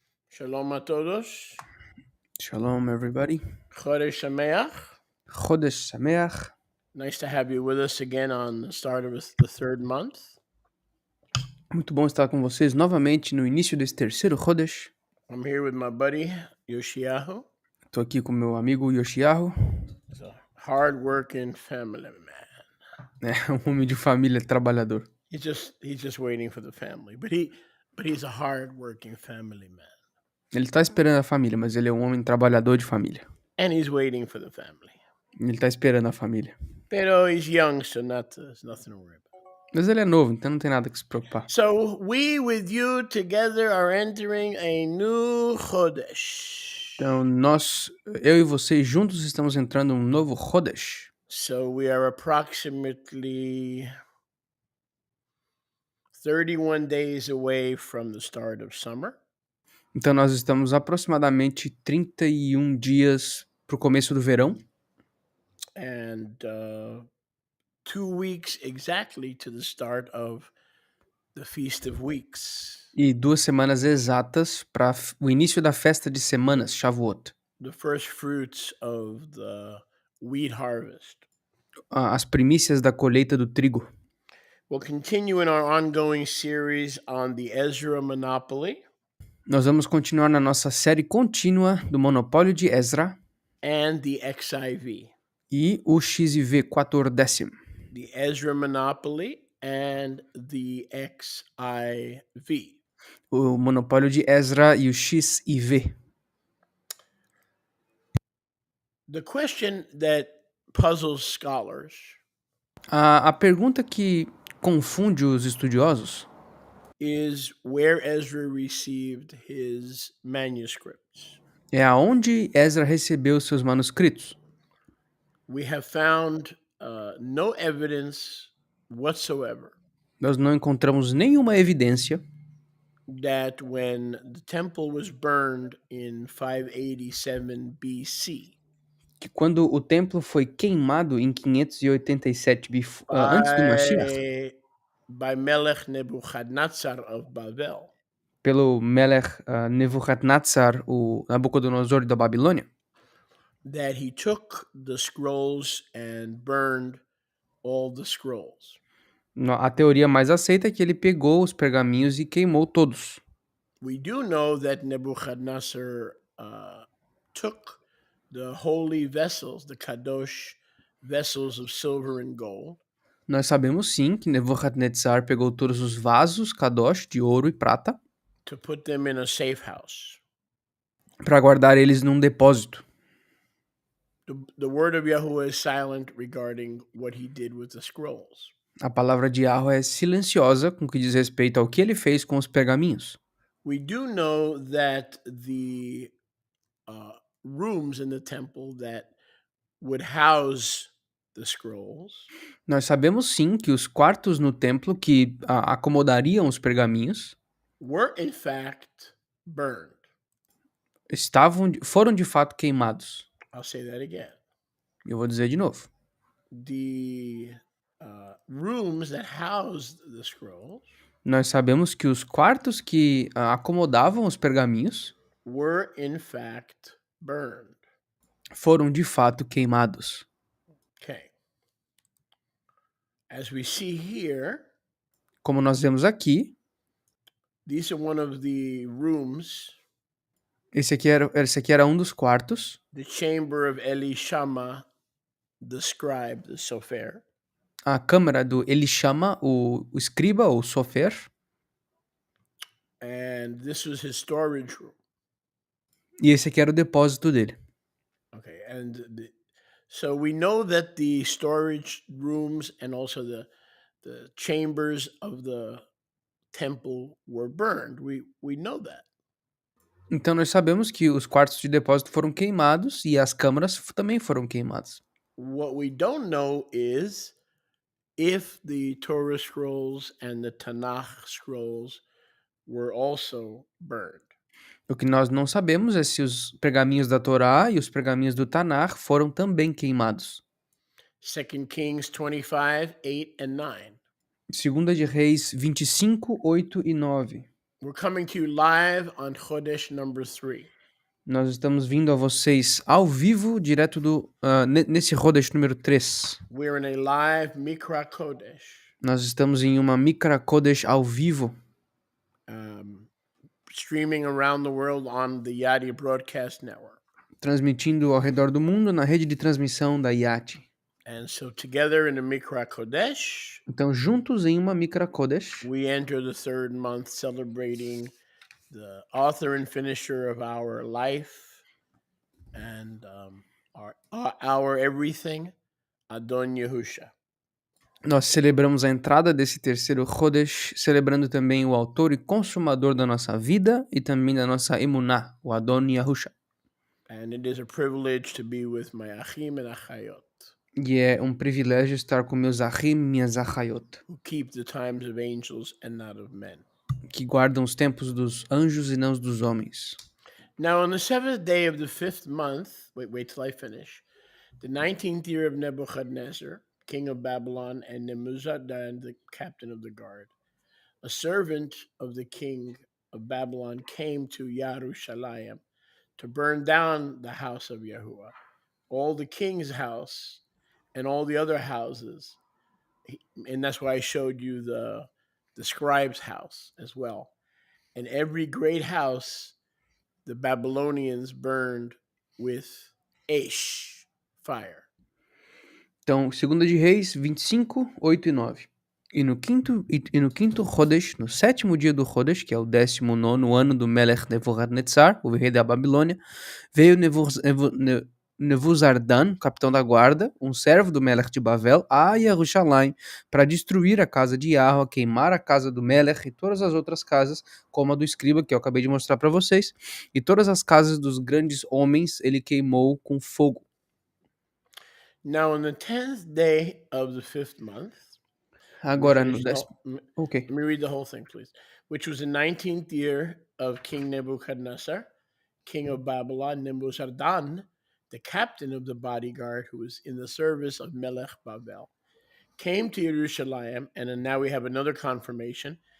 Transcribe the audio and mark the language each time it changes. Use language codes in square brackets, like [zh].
[pt] Shalom a todos. [en] Shalom, everybody. [he] Chodesh Sameach. Chodesh Sameach. [en] Nice to have you with us again on the start of the third month. [pt] Muito bom estar com vocês novamente no início desse terceiro Chodesh. [en] I'm here with my buddy Yoshiyahu. [pt] Estou aqui com meu amigo Yoshiyahu. [en] He's a hard-working family man. [pt] É um homem de família trabalhador. [en] He's just waiting for the family, but he's a hard-working family man. [pt] Ele tá esperando a família, mas ele é um homem trabalhador de família. [en] and he's waiting for the family. [pt] Ele tá esperando a família. [es] Pero [en] he's young, so there's nothing to worry about. [pt] Mas ele é novo, então não tem nada que se preocupar. [en] So we with you together are entering a new Chodesh. [pt] Então eu e vocês juntos estamos entrando em um novo Chodesh. [en] So we are approximately 31 days away from the start of summer. [pt] Então nós estamos aproximadamente 31 dias pro começo do verão. [en] And 2 weeks exactly to the start of the Feast of Weeks, [pt] E 2 semanas exatas para o início da festa de semanas, Shavuot. [en] the first fruits of the wheat harvest. [pt] As primícias da colheita do trigo. [en] We'll continue in our ongoing series on the Ezra Monopoly [pt] Nós vamos continuar na nossa série contínua do Monopólio de Ezra [en] and the XIV. [pt] e o XIV 14º. [en] The Ezra Monopoly and the XIV. [pt] O Monopólio de Ezra e o XIV. [en] The question that puzzles scholars [pt] A pergunta que confunde os estudiosos [en] is where Ezra received his manuscripts. [pt] é aonde Ezra recebeu seus manuscritos. [en] We have found no evidence whatsoever [pt] Nós não encontramos nenhuma evidência [en] that when the temple was burned in 587 BC [pt] que quando o templo foi queimado em 587 antes do Mashiach, [en] by Melech Nebuchadnezzar of Babel, [pt] pelo Melech Nebuchadnezzar, o Nabucodonosor da Babilônia, [en] that he took the scrolls and burned all the scrolls. [pt] a teoria mais aceita é que ele pegou os pergaminhos e queimou todos. [en] We do know that Nebuchadnezzar took the holy vessels, the kadosh vessels of silver and gold, [pt] Nós sabemos sim que Nebuchadnezzar pegou todos os vasos kadosh de ouro e prata [en] to put them in a safe house. [pt] para guardar eles num depósito. [en] The word of Yahuwah is silent regarding what he did with the scrolls. [pt] A palavra de Yahweh é silenciosa com o que diz respeito ao que ele fez com os pergaminhos. [en] We do know that the rooms in the temple that would house the scrolls [pt] Nós sabemos sim que os quartos no templo que acomodariam os pergaminhos [en] were in fact burned. [pt] foram de fato queimados. [en] I'll say that again. [pt] Eu vou dizer de novo. [en] The rooms that housed the scrolls [pt] Nós sabemos que os quartos que acomodavam os pergaminhos [en] were in fact burned. [pt] foram de fato queimados. [en] Okay. As we see here, [pt] Como nós vemos aqui, [en] these are one of the rooms, [pt] esse aqui era um dos quartos, [en] the chamber of Elishama, the scribe, the sofer, [pt] a câmara do Elishama, o escriba, ou sofer, [en] and this was his storage room. [pt] e esse aqui era o depósito dele. [en] Okay, and so we know that the storage rooms and also the chambers of the temple were burned. We know that. [pt] Então nós sabemos que os quartos de depósito foram queimados e as câmaras também foram queimadas. [en] What we don't know is if the Torah scrolls and the Tanakh scrolls were also burned. [pt] O que nós não sabemos é se os pergaminhos da Torá e os pergaminhos do Tanar foram também queimados. [en] 2 Kings 25, 8 and 9. [pt] Segunda de Reis 25, 8 e 9. [en] We're coming to you live on Chodesh number 3. [pt] Nós estamos vindo a vocês ao vivo, direto nesse Chodesh número 3. [en] We're in a live Mikra Kodesh. [pt] Nós estamos em uma Mikra Kodesh ao vivo, [en] Streaming around the world on the YATI broadcast network. [pt] transmitindo ao redor do mundo na rede de transmissão da YATI. [en] And so together in the Mikra Kodesh, [pt] Então, juntos em uma Mikra Kodesh, [en] we enter the third month celebrating the author and finisher of our life and our everything, Adon Yehusha. [pt] Nós celebramos a entrada desse terceiro Chodesh, celebrando também o autor e consumador da nossa vida e também da nossa emuná, o Adon Yahusha. [en] And it is a privilege to be with my achim and achayot, [pt] E é um privilégio estar com meus achim, minhas achayot, [en] who keep the times of angels and not of men. [pt] que guardam os tempos dos anjos e não os dos homens. [en] Now, on the seventh day of the fifth month, wait till I finish, the 19th year of Nebuchadnezzar, king of Babylon, and Nebuzaradan, the captain of the guard, a servant of the king of Babylon came to Yerushalayim to burn down the house of Yahuwah, all the king's house, and all the other houses. And that's why I showed you the scribe's house as well. And every great house the Babylonians burned with Aish, fire. [pt] Então, 2 de Reis 25, 8 e 9. E no quinto Chodesh, no sétimo dia do Chodesh, que é o 19º ano do Melech Nebuchadnezzar, o rei da Babilônia, veio Nebuzaradan, capitão da guarda, um servo do Melech de Bavel, a Yerushalayim, para destruir a casa de Yahweh, queimar a casa do Melech e todas as outras casas, como a do escriba, que eu acabei de mostrar para vocês, e todas as casas dos grandes homens ele queimou com fogo. [en] Now, on the 10th day of the fifth month, [pt] Agora, no [en] let Ok. me read the whole thing, please. Which was the 19th year of King Nebuchadnezzar, king of Babylon, Nebuzaradan, the captain of the bodyguard who was in the service of Melech Babel, came to Jerusalem, and then now we have another confirmation.